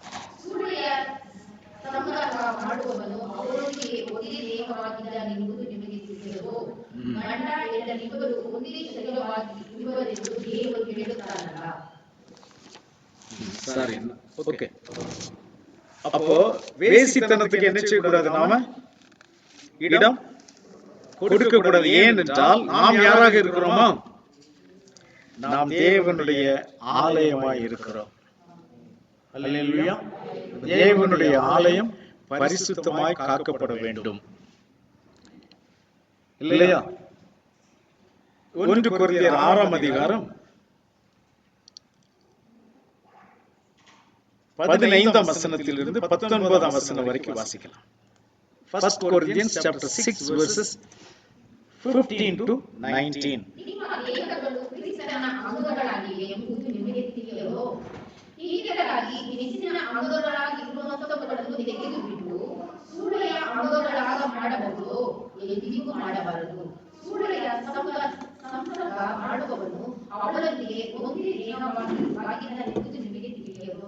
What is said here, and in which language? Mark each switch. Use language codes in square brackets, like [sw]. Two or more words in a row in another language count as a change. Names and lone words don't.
[kn] ಸುಳ್ಳಿಯ ಸಂಗಡ ಮಾಡುವವನು ಅವರೊಂದಿಗೆ ಒಂದೇ ದೇಹವಾಗಿದ್ದಾನೆಂಬುದು ನಿಮಗೆ ತಿಳಿದಿಲ್ಲವೋ? ಗಂಡ ಹೆಂಡತಿಬ್ಬರು ಒಂದೇ ಶರೀರವಾಗಿ ಇರುವರೆಂದು ದೇವರು ಹೇಳುತ್ತಾನಲ್ಲ. [ta] சரி, ஓகே. அப்போ வேசித்தனத்துக்கு என்ன செய்யக்கூடாது? நாம இடம் கொடுக்க கூடாது. ஏன் என்றால் நாம் யாராக இருக்கிறோமா? நாம் தேவனுடைய ஆலயமாய் இருக்கிறோம். அல்லேலூயா. தேவனுடைய ஆலயம் பரிசுத்தமாய் காக்கப்பட வேண்டும், இல்லையா? 1 கொரிந்தியர் 6ஆம் அதிகாரம் 15ஆம் வசனத்திலிருந்து 19ஆம் வசனம் வரைக்கும் வாசிக்கலாம். [en] 1 Corinthians chapter 6 verses 15 to 19. [kn] ನಿಮ್ಮ ದೇಹಗಳು ಕ್ರಿಸ್ತನ ಅಂಗಗಳಾಗಿವೆ ಎಂಬುದು ನಿಮಗೆ ತಿಳಿಯದೋ? ಹೀಗಿರಲಾಗಿ ಮೆಸ್ಸಿನ ಅಂಗಗಳಾಗಿರುವಂಥವುಗಳನ್ನು ತೆಗೆದುಬಿಟ್ಟು ಸೂಳೆಯ ಅಂಗಗಳಾಗ ಮಾಡಬಹುದು, ಎಂದಿಗೂ ಮಾಡಬಾರದು. ಸೂಳೆಯ ಸಂಸರ್ಗ ಮಾಡುವವನು ಅವಳೊಂದಿಗೆ ಒಂದೇ ದೇಹವಾಗಿರಲೆಂಬುದು ನಿಮಗೆ ತಿಳಿಯದೋ?